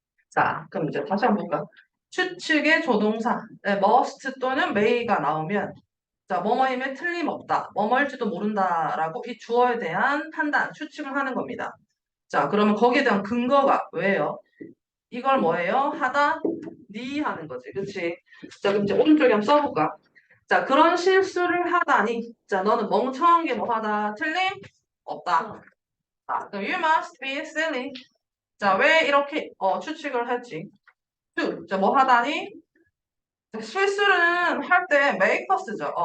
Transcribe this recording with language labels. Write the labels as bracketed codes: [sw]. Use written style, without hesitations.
[ko] 자, 그럼 이제 다시 한번 볼까? 추측의 조동사 must 또는 may가 나오면 자, 뭐뭐임에 틀림없다, 뭐뭐일지도 모른다라고 이 주어에 대한 판단, 추측을 하는 겁니다. 자, 그러면 거기에 대한 근거가 왜요? 이걸 뭐예요? 하다, 니 하는 거지, 그치? 자, 그럼 이제 오른쪽에 한번 써볼까? 자, 그런 실수를 하다니. 자, 너는 멍청한 게 뭐 하다? 틀림? 없다. 자, 그럼 [en] you must be silly. [ko] 자, 왜 이렇게 추측을 했지? to. 자, 뭐 하다니? 자, 실수는 할 때 make 쓰죠.